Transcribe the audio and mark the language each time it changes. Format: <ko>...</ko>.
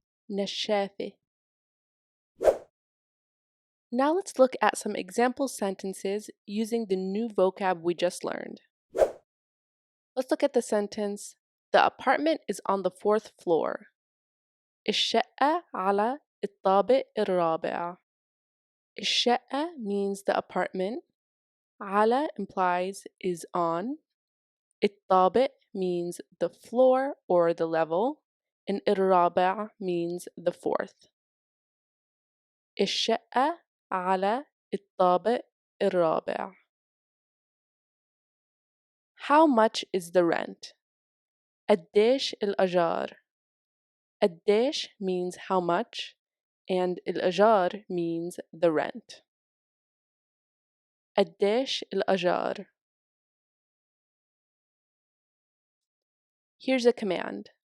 <ar>نشافة.</ar> <en>Now let's look at some example sentences using the new vocab we just learned. Let's look at the sentence, the apartment is on the 4th floor.</en> <ar>الشقة على الطابق الرابع.</ar> <en>الشقة means the apartment. على implies is on. الطابق means the floor or the level. And الرابع means the 4th.</en> <ar>الشقة على الطابق الرابع.</ar> <en>How much is the rent?</en> <ar>قديش الأجار؟</ar> <en>قديش means how much and الأجار means the rent.</en> <ar>قديش الأجار؟</ar> <en>Here's a command.</en>